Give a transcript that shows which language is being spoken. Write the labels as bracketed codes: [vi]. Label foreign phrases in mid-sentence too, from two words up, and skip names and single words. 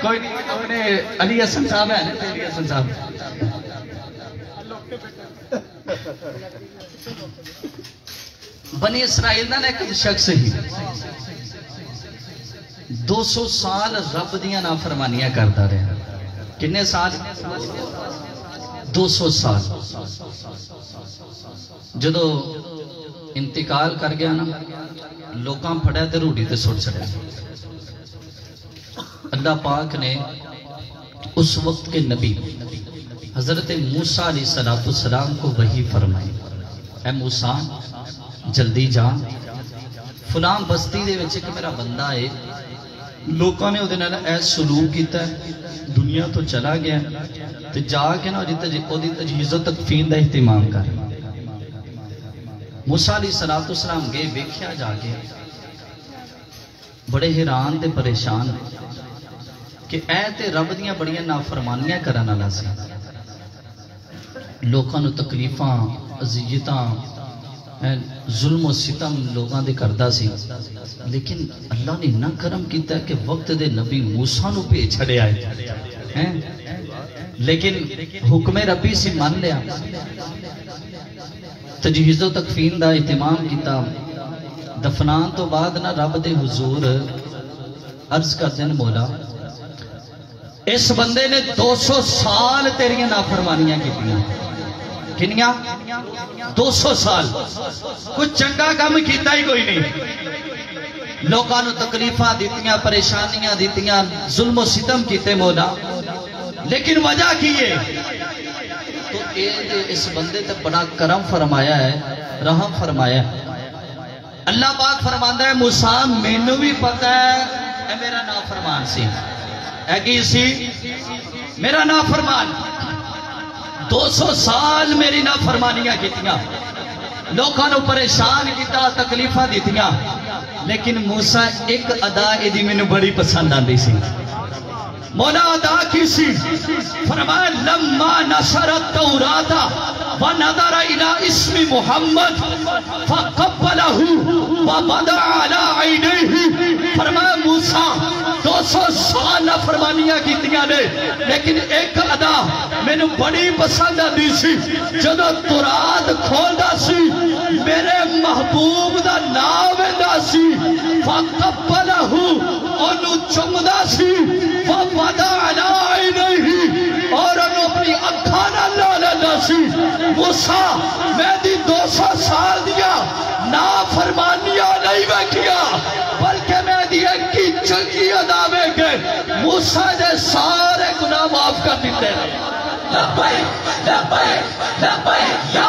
[pa] کوئی نہیں علی حسن صاحب ہے نا علی حسن صاحب بنی اسرائیل دا ایک شخص ہی 200 سال رب دیاں نافرمانیاں کرتا رہا کنے سال 200 سال جدو انتقال کر گیا نا لوکاں پھڑیا تے روٹی تے سٹ چھڑیا [ur] اللہ پاک نے اس وقت کے نبی حضرت موسیٰ علیہ السلام کو وحی فرمائی [pa] اے موسیٰ جلدی جا فلاں بستی دے وچ کہ میرا بندہ ہے لوکاں نے او دے نال اے سلوک کیتا ہے دنیا تو چلا گیا تے جا کے نا او دی تجہیز و تکفین دا اہتمام کر موسیٰ علیہ السلام گئے ویکھیا جا کے بڑے حیران تے پریشان کہ اے تے رب دیاں بڑیاں نافرمانیاں کرن والا سی لوکاں نو تکلیفاں اذیتاں ظلم و ستم لوگاں دے کردا سی لیکن اللہ نے اتنا کرم کیتا ہے کہ وقت دے نبی موسیٰ نو بھیج چھڑیا ہے لیکن حکم ربی سے مان لیا تجہیز و تکفین دا اہتمام کیتا دفنان تو بعد نہ رب دے حضور عرض کر دین مولا اس بندے نے 200 سال تیریاں نافرمانیاں کیتیاں کنیاں 200 سال کچھ چنگا کام کیتا ہی کوئی نہیں لوگاں نو تکلیفاں دیتیاں پریشانیاں دیتیاں ظلم و ستم کیتے مولا لیکن وجہ کی ہے تو اس بندے تے بڑا کرم فرمایا ہے رحم فرمایا ہے اللہ پاک فرماندا ہے موسیٰ مینوں بھی پتہ ہے اے میرا نافرمان سی اے کی سی میرا نافرمان 200 سال میری نافرمانیاں کیتیاں لوکاں نو پریشان کیتا تکلیفاں دیتیاں لیکن موسیٰ ایک ادا ایدی مینوں بڑی پسند آندی سی مولا ادا کی سی فرمایا [ar] لما نشر التوراۃ ونظر الى اسم محمد فقبلہ وبدا علی عینیہ [pa] فرمایا موسیٰ 200 سال فرمانیاں کیتیاں نے لیکن ایک ادا مینوں بڑی پسند آندی سی جدو تورات کھولدا سی میرے محبوب دا نام ویندا سی فقبلہ اونوں چمدا سی [ar] وبدا علی عینیہ [pa] اور انہوں اپنی اکھاں نال لا لینا سی موسیٰ میں دی 200 سال دیا نافرمانیاں نہیں ویکھیا بلکہ میں دی ایک کی چنگی ادا ویکھے موسیٰ دے سارے گناہ معاف کر دیتے ہیں [ar] لبیک لبیک لبیک یا